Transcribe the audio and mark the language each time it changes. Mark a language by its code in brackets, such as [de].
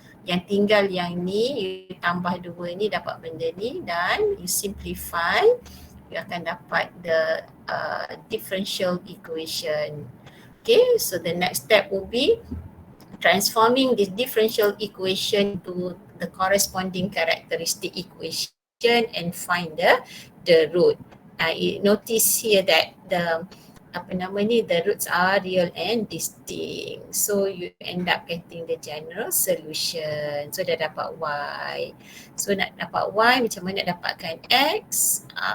[ms] Yang tinggal yang ni, you tambah dua ni dapat benda ni dan [en] you simplify, [ms] you akan dapat [en] the differential equation. Okay, so the next step will be transforming this differential equation to the corresponding characteristic equation and find the root. Notice here that the roots are real and distinct. So you end up getting the general solution. [ms] So dah dapat y. So nak dapat y, macam mana nak dapatkan x?